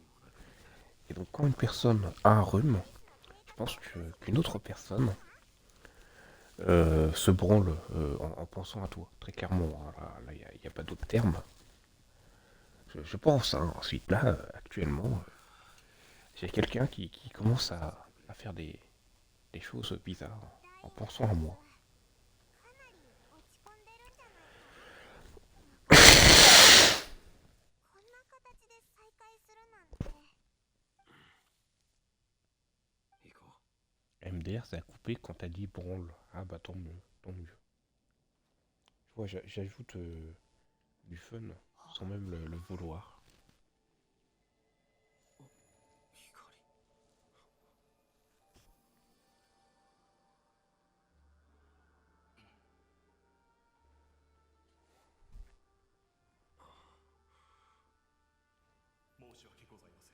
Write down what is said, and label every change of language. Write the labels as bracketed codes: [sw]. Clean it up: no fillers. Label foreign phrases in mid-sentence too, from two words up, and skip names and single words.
[fr] Et donc, quand une personne a un rhume, je pense qu'une autre personne se branle en pensant à toi, très clairement, hein. Là, il n'y a pas d'autre terme. Je pense, hein. Ensuite, là, actuellement, j'ai quelqu'un qui commence à faire des choses bizarres en pensant à moi. [ja] こんな形で再会するなんて。行こ [fr] MDR, ça a coupé quand t'as dit branle. Ah bah tant mieux, tant mieux. Tu vois, j'ajoute du fun sans même le vouloir. [ja] う。光。申し訳ございません。